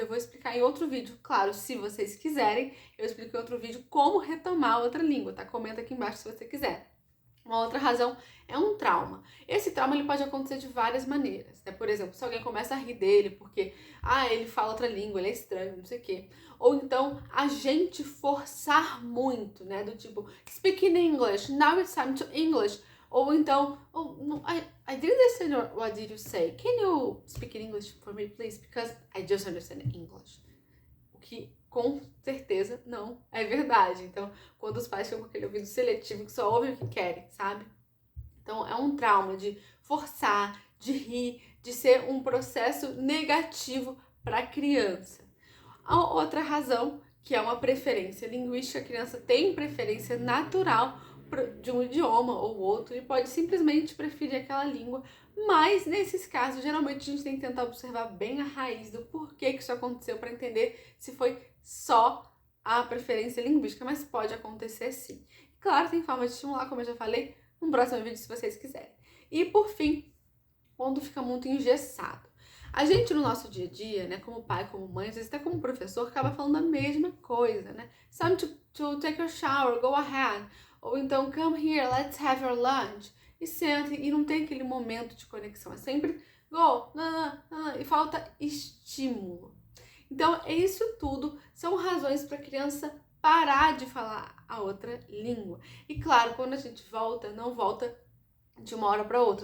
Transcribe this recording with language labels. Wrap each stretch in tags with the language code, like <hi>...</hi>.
<pt>Eu vou explicar em outro vídeo, claro, se vocês quiserem, eu explico em outro vídeo como retomar outra língua, tá? Comenta aqui embaixo se você quiser. Uma outra razão é um trauma. Esse trauma ele pode acontecer de várias maneiras, né? Por exemplo, se alguém começa a rir dele porque ele fala outra língua, ele é estranho, não sei o quê. Ou então a gente forçar muito, né? Do tipo,</pt> <en>speak in English, now it's time to English.</en> <pt>Ou então,</pt> <en>oh, no, I didn't understand what did you say. Can you speak in English for me, please? Because I just understand English.</en> <pt>O que com certeza não é verdade. Então, quando os pais ficam com aquele ouvido seletivo que só ouvem o que querem, sabe? Então, é um trauma de forçar, de rir, de ser um processo negativo para a criança. A outra razão, que é uma preferência linguística, a criança tem preferência natural de um idioma ou outro e pode simplesmente preferir aquela língua, mas nesses casos, geralmente a gente tem que tentar observar bem a raiz do porquê que isso aconteceu para entender se foi só a preferência linguística, mas pode acontecer sim. Claro, tem forma de estimular, como eu já falei, no próximo vídeo se vocês quiserem. E por fim, quando fica muito engessado. A gente no nosso dia a dia, né, como pai, como mãe, às vezes até como professor, acaba falando a mesma coisa, né?</pt> <en>It's time to take a shower, go ahead.</en> <pt>Ou então,</pt> <en>come here, let's have your lunch.</en> <pt>E senta, e não tem aquele momento de conexão. É sempre go, e falta estímulo. Então, isso tudo são razões para a criança parar de falar a outra língua. E claro, quando a gente volta, não volta de uma hora para outra.</pt>